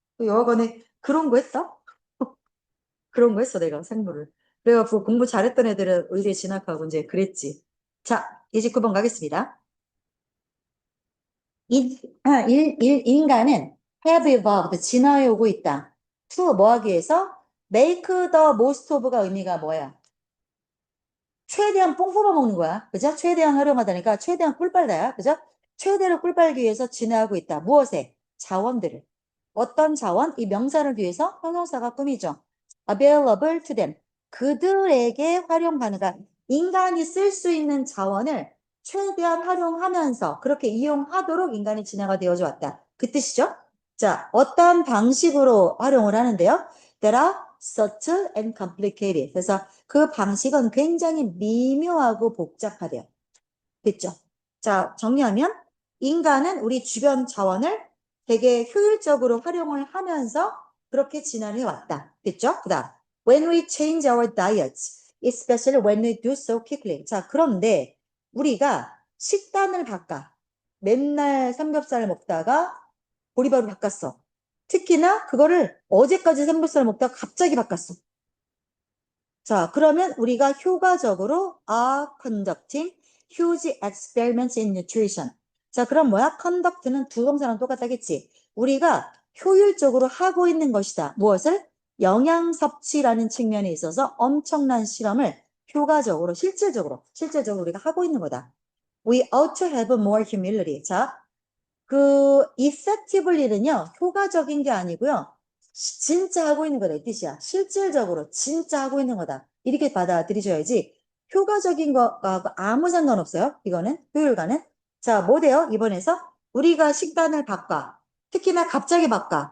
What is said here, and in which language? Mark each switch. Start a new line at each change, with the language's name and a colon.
Korean: 여하간에 그런 거 했다? 그런 거 했어 내가 생물을. 그래갖고 공부 잘했던 애들은 의대에 진학하고 이제 그랬지. 자, 29번 가겠습니다. 인간은
English: have evolved,
Korean: 진화해 오고 있다. to 뭐 하기 위해서?
English: make the most of
Korean: 가 의미가 뭐야? 최대한 뽕 뽑아먹는 거야. 그죠? 최대한 활용하다니까 최대한 꿀 빨다야. 그죠? 최대로 꿀 빨기 위해서 진화하고 있다. 무엇에? 자원들을. 어떤 자원? 이 명사를 위해서 형용사가 꾸미죠.
English: available to them.
Korean: 그들에게 활용 가능한 인간이 쓸 수 있는 자원을 최대한 활용하면서 그렇게 이용하도록 인간이 진화가 되어져 왔다. 그 뜻이죠? 자, 어떤 방식으로 활용을 하는데요?
English: That are subtle and complicated.
Korean: 그래서 그 방식은 굉장히 미묘하고 복잡하대요. 됐죠? 자, 정리하면 인간은 우리 주변 자원을 되게 효율적으로 활용을 하면서 그렇게 진화를 해왔다. 됐죠? 그 다음,
English: when we change our diets, especially when we do so quickly.
Korean: 자, 그런데 우리가 식단을 바꿔. 맨날 삼겹살 먹다가 보리밥을 바꿨어. 특히나 그거를 어제까지 삼겹살 먹다가 갑자기 바꿨어. 자, 그러면 우리가 효과적으로
English: are conducting huge experiments in nutrition.
Korean: 자, 그럼 뭐야? conduct는 두 동사랑 똑같다겠지. 우리가 효율적으로 하고 있는 것이다. 무엇을? 영양 섭취라는 측면에 있어서 엄청난 실험을 효과적으로, 실질적으로 우리가 하고 있는 거다.
English: We ought to have more humility.
Korean: 자, 그 effectively는요, 효과적인 게 아니고요. 진짜 하고 있는 거다 이 뜻이야. 실질적으로 진짜 하고 있는 거다. 이렇게 받아들이셔야지. 효과적인 거하고 아무 상관없어요. 이거는 효율과는. 자, 뭐 돼요? 이번에서 우리가 식단을 바꿔. 특히나 갑자기 바꿔.